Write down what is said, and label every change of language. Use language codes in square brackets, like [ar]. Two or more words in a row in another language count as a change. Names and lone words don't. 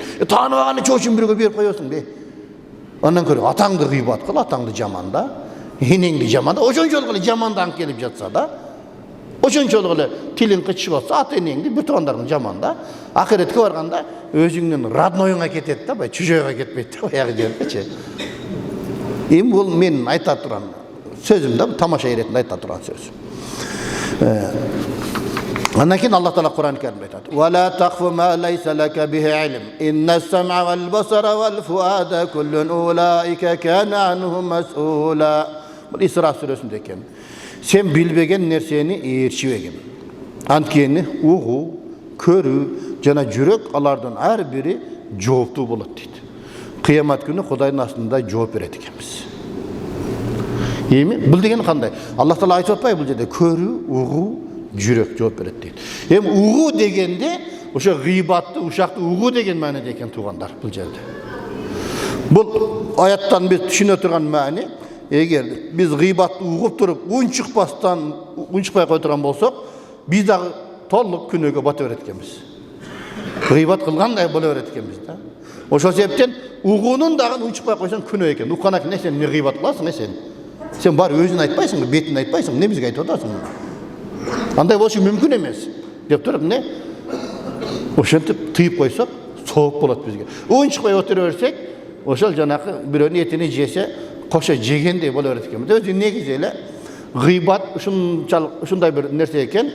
[ky] Tanыбagany çoşun birge berip koyosun be. Ondan көрө ataňdy gıybat kıl, ataňdy jamanda, eneňdi jamanda, oşonçol gılı jamandan kelip jatsa da, oşonçol gılı tilin kıçı bolsa, at eneňdi bir tuğandaryň jamanda, ahiretke barganda özüңнүн родноюңа кетет да, bay чужойго кетпейт да, аягы жерчи. Эми бул мен айта турган сөзүм да, тамаша иретинде айта турган сөз. Андан кийин Allah Taala Kur'an-ı Kerim'de aytadi. [ar] "ولا تقف ما ليس لك به علم إن السمع والبصر والفؤاد كل أولئك كان عنه مسؤولا." [ky] Bu İsra suresinde eken. Sen bilbegen nerseni eerçibegin. Antkeni uğu, körü, jana жүрөк алардын ар бири жооптуу болот дейт. Кыямат күнү Кудайдын астында жооп берет экенбиз. Эми бул деген кандай? Allah Taala айтып атпайбы бул жерде көрүү, угуу, жүрөк жооп берет дейт. Эми угуу дегенде ошо гыйбатты, ушакты угуу деген мааниде экен туугандар бул жерде. Бул аяттан биз түшүнө турган маани, эгер биз гыйбатты угуп туруп, унчукпай кой турган болсок, биз дагы толук күнөөгө бата берет экенбиз. Gıybat kılgандай bola берет экенбиз да. Ошол себептен угуунун дагы унчукпай койсоң күнөө экен. Укканак не сен не гыйбат кыласың, не сен? Sen bari özün aytпайсың, бетин айтпайсың, не бизге айтып атасың? Андай болушу мүмкүн эмес деп туруп эмне ошентип тыйып койсок сооп болот бизге. Унчукпай отура берсек, ошол жанакы бирөөнүн этини жесе кошо жегендей боло берет экен. Өзү негизи эле гыйбат ушундай бир нерсе экен.